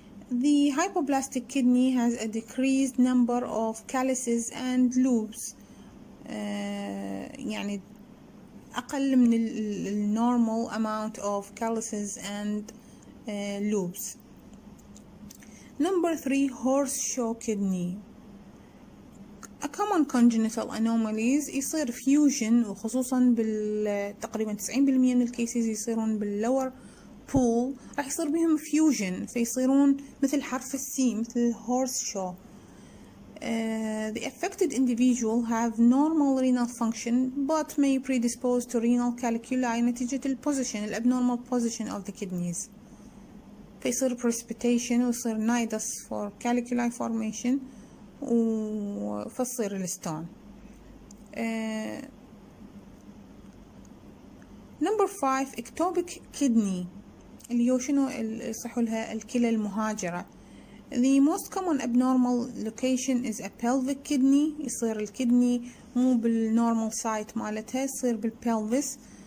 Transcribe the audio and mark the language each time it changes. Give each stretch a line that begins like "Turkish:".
English: The hypoplastic kidney has a decreased number of calyces and loops.
Arabic: يعني أقل من ال
English: normal amount of calyces and loops. Number 3 horseshoe kidney. A common congenital anomalies
Arabic: يصير fusion، وخصوصا تقريبا 90% من الكيسز يصيرون باللور بول، راح يصير بهم fusion فيصيرون مثل حرف السي، مثل horseshoe.
English: The affected individual have normal renal function but may predispose to renal calculi
Arabic: نتيجة ال
English: abnormal position of the kidneys.
Arabic: فيصير precipitation ويصير nidus for calculi formation وفصير الستون.
English: Number 5 ectopic kidney
Arabic: اللي هو شنو يصحوا لها الكلى المهاجرة.
English: The most common abnormal location is a pelvic kidney.
Arabic: يصير الكدني مو بالnormal site مالتها، يصير بالpelvis.